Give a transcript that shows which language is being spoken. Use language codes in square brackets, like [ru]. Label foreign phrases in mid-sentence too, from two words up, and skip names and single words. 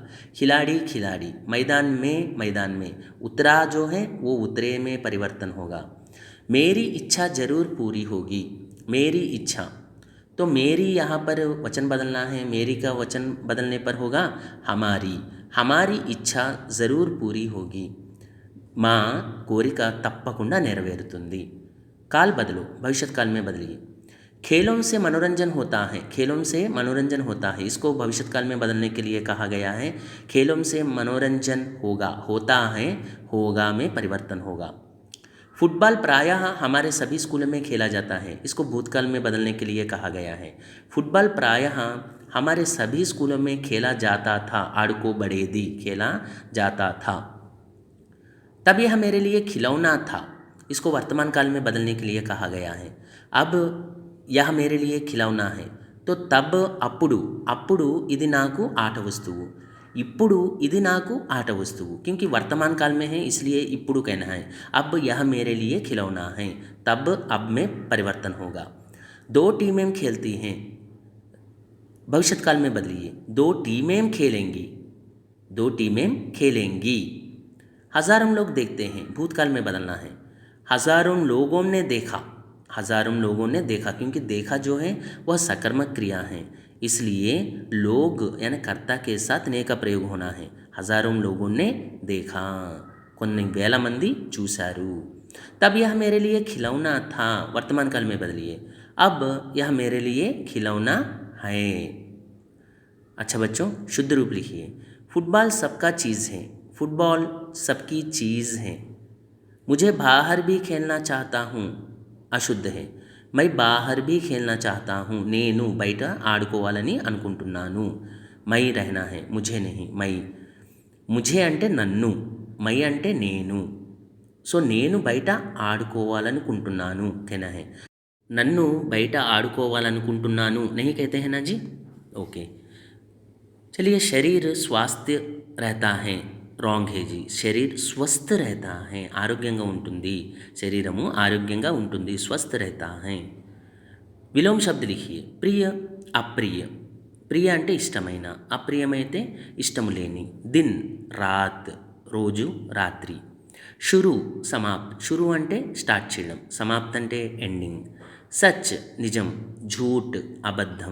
[hi] खिलाड़ी खिलाड़ी, मैदान में मैदान में, उतरा जो है वो उतरे में परिवर्तन होगा। मेरी इच्छा जरूर पूरी होगी। मेरी इच्छा, तो मेरी यहाँ पर वचन बदलना है, मेरी का वचन बदलने पर होगा हमारी। हमारी इच्छा ज़रूर पूरी होगी। [te] మా కోరిక తప్పకుండా నెరవేరుతుంది। [hi] काल बदलो, भविष्य काल में बदलिए। खेलों से मनोरंजन होता है, खेलों से मनोरंजन होता है, इसको भविष्य काल में बदलने के लिए कहा गया है। खेलों से मनोरंजन होगा, होता है, होगा में परिवर्तन होगा। फुटबॉल प्रायः हमारे सभी स्कूलों में खेला जाता है, इसको भूतकाल में बदलने के लिए कहा गया है। फुटबॉल प्रायः हमारे सभी स्कूलों में खेला जाता था, आड़को बड़ेदी, खेला जाता था। तब यह मेरे लिए खिलौना था, इसको वर्तमान काल में बदलने के लिए कहा गया है। अब यह मेरे लिए खिलौना है, तो तब [te] అప్పుడు, అప్పుడు ఇది నాకు ఆట వస్తువు, ఇప్పుడు ఇది నాకు ఆట వస్తువు, [hi] क्योंकि वर्तमान काल में है इसलिए ఇప్పుడు कहना है। अब यह मेरे लिए खिलौना है, तब अब में परिवर्तन होगा। दो टीमें खेलती हैं, भविष्य काल में बदलिए। दो टीमें खेलेंगी, दो टीमें खेलेंगी। हज़ारों लोग देखते हैं, भूतकाल में बदलना है। हज़ारों लोगों ने देखा, हज़ारों लोगों ने देखा, क्योंकि देखा जो है वह सकर्मक क्रिया है, इसलिए लोग यानी कर्ता के साथ ने का प्रयोग होना है। हज़ारों लोगों ने देखा, [te] కొన్ని వేల మంది చూశారు। [hi] तब यह मेरे लिए खिलौना था, वर्तमान काल में बदलिए। अब यह मेरे लिए खिलौना है। अच्छा बच्चों, शुद्ध रूप लिखिए। फुटबॉल सबका चीज़ है, फुटबॉल सबकी चीज़ है। मुझे बाहर भी खेलना चाहता हूँ, अशुद्ध है। मैं बाहर भी खेलना चाहता हूँ, [te] నేను బయట ఆడుకోవాలని అనుకుంటున్నాను। [hi] मैं रहना है, मुझे नहीं, [te] మై। मुझे అంటే నన్ను, మై అంటే నేను, సో నేను బయట ఆడుకోవాలనుకుంటున్నాను [hi] कहना है। [te] నన్ను బయట ఆడుకోవాలనుకుంటున్నాను [hi] नहीं कहते हैं ना जी, ओके। चलिए, शरीर स्वास्थ्य रहता है, రాంగ్ है जी। शरीर स्वस्थ रहता है, [te] ఆరోగ్యంగా ఉంటుంది, శరీరము ఆరోగ్యంగా ఉంటుంది, [hi] स्वस्थ रहता है। विलोम शब्द लिखिए, [te] ప్రియ అప్రియ। ప్రియ అంటే ఇష్టమైన, అప్రియమైతే ఇష్టము లేని। [hi] दिन रात, [te] రోజు రాత్రి। షురు సమాప్త్, షురు అంటే స్టార్ట్ చేయడం, సమాప్త్ అంటే ఎండింగ్। సచ్ నిజం, झूठ అబద్ధం।